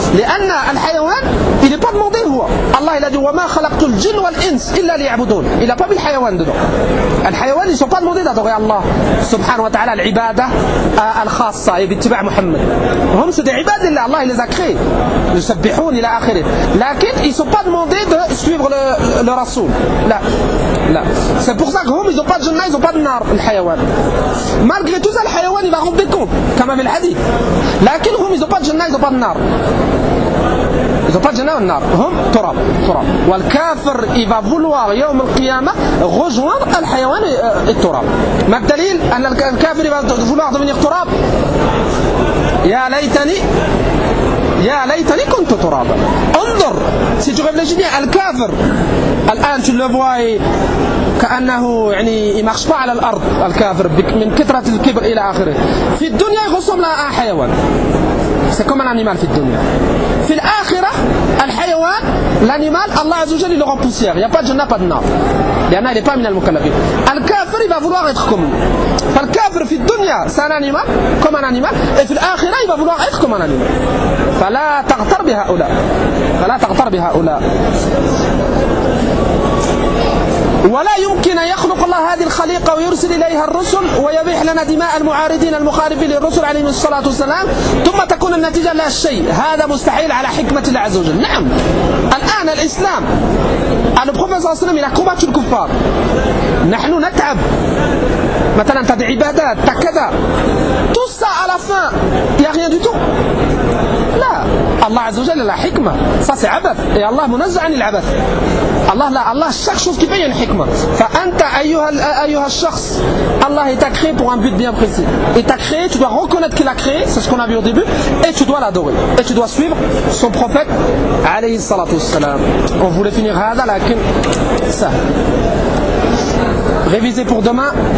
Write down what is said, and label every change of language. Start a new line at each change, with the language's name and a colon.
Arabic: لأن الحيوان,
French: il n'est pas demandé هو. Allah il a dit
Arabic: وما خلقت الجن والإنس إلا ليعبدون.
French: Il n'a pas mis le حيوان dedans. الحيوان, ils ne sont pas demandés d'adorer Allah
Arabic: سبحانه وتعالى العبادة الخاصة باتباع محمد.
French: هم c'est des عباد الله. Allah il les a créés.
Arabic: يسبحون إلى آخره. لكن
French: ils ne sont pas demandés de suivre le رسول.
Arabic: لا.
French: Là. C'est pour ça que eux, ils n'ont pas de jannah, ils n'ont pas de nar, le hayawan. Malgré tout ça, le hayawan, il va rendre des comptes, comme avait le hadith. Lakin, eux, ils n'ont pas de jannah, ils n'ont pas de nar. Ils n'ont pas de jannah ou de nar. Eux, turab, turab. Et le kafir, il va vouloir, yawm al-qiyama, rejoindre le hayawan et le turab. Mais le dalil, le kafir, il va vouloir devenir turab.
Arabic: Ya laytani kuntu turab.
French: Andur, si tu réfléchis bien, le kafir. الآن tu le vois كأنه يعني il marche pas
Arabic: على الأرض الكافر من كثرة الكبر إلى آخره في الدنيا يغصب لها حيوان
French: c'est comme un animal
Arabic: في الدنيا في الآخرة الحيوان
French: l'animal الله عز وجل il aura poussière il n'y a pas de jannah pas de nar لأن il n'est pas من المكلفين الكافر il va vouloir être comme فالكافر في الدنيا c'est un animal comme un animal et في الآخرة il va vouloir être comme un animal
Arabic: فلا تغتر بهؤلاء فلا تغتر بهؤلاء ولا يمكن يخلق الله هذه الخليقة ويرسل إليها الرسل ويبيح لنا دماء المعارضين المخالفين للرسل عليهم الصلاة والسلام ثم تكون النتيجة لا شيء هذا مستحيل على حكمة الله عز وجل نعم الآن الإسلام على بخوفة صلى الله عليه وسلم إلى الكفار نحن نتعب مثلا تدعي عبادات تكذا
French: tout ça à la fin il n'y a rien du tout là
Arabic: Allah عز وجل لا حكمة.
French: Ça c'est عبث. Et
Arabic: Allah منزع عن العبث.
French: Allah, là, Allah, chaque chose qui paye une hikma.
Arabic: فأنت أيها الشخص,
French: Allah t'a créé pour un but bien précis. Il t'a créé, tu dois reconnaître qu'il a créé, c'est ce qu'on a vu au début, et tu dois l'adorer. Et tu dois suivre son prophète, alayhi salatu wassalam. On voulait finir
Arabic: هذا, لكن
French: ça. Réviser pour demain.